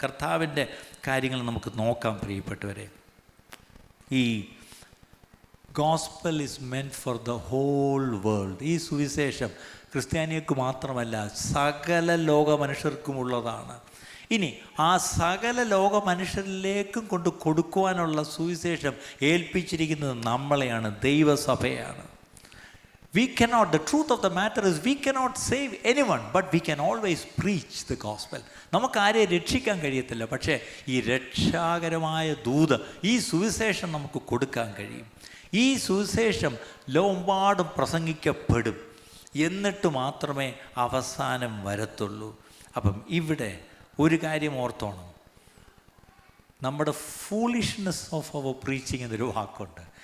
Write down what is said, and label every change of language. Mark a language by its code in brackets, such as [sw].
[ml] കർത്താവിൻ്റെ കാര്യങ്ങൾ നമുക്ക് നോക്കാം പ്രിയപ്പെട്ടവരെ. [en] ഈ gospel is meant for the whole world. [ml] ഈ സുവിശേഷം ക്രിസ്ത്യാനികൾക്ക് മാത്രമല്ല, സകല ലോക മനുഷ്യർക്കുമുള്ളതാണ്. ഇനി ആ സകല ലോക മനുഷ്യരിലേക്കും കൊണ്ട് കൊടുക്കുവാനുള്ള സുവിശേഷം ഏൽപ്പിച്ചിരിക്കുന്നത് നമ്മളെയാണ്, ദൈവസഭയാണ്. [en] We cannot, the truth of the matter is we cannot save anyone, but we can always preach the gospel. [ml] നമുക്കാരെയും രക്ഷിക്കാൻ കഴിയത്തില്ല, പക്ഷേ ഈ രക്ഷാകരമായ ദൂത്, ഈ സുവിശേഷം നമുക്ക് കൊടുക്കാൻ കഴിയും. ഈ സുവിശേഷം ലോകമെമ്പാടും പ്രസംഗിക്കപ്പെടും, എന്നിട്ട് മാത്രമേ അവസാനം വരത്തുള്ളൂ. അപ്പം ഇവിടെ ഒരു കാര്യം ഓർത്തോണം. നമ്മുടെ [en] foolishness of our preaching [ml] എന്നൊരു വാക്കുണ്ട്.